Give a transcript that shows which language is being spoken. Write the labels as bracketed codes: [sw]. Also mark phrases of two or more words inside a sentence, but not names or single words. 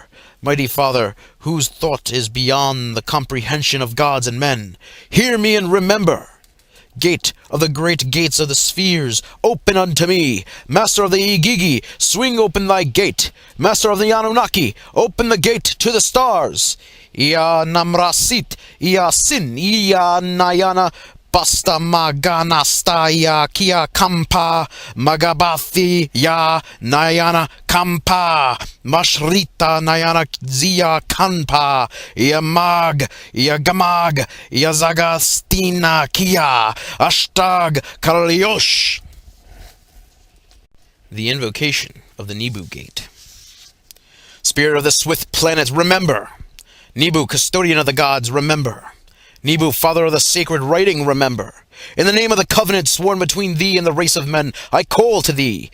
[en] Mighty Father, whose thought is beyond the comprehension of gods and men, hear me and remember. Gate of the great gates of the spheres, open unto me. Master of the Igigi, swing open thy gate. Master of the Anunnaki, open the gate to the stars. Ia namrasit, ia sin, ia nayana, basta maganasta, ia kia kampa, magabathi, ya nayana kampa, mashrita nayana zia kanpa, ia mag, ia gamag, ia zagastina kia, ashtag kaliosh. The invocation of the Nibu Gate. Spirit of the swift planet, remember. Nibu, custodian of the gods, remember. Nibu, father of the sacred writing, remember. In the name of the covenant sworn between thee and the race of men, I call to thee.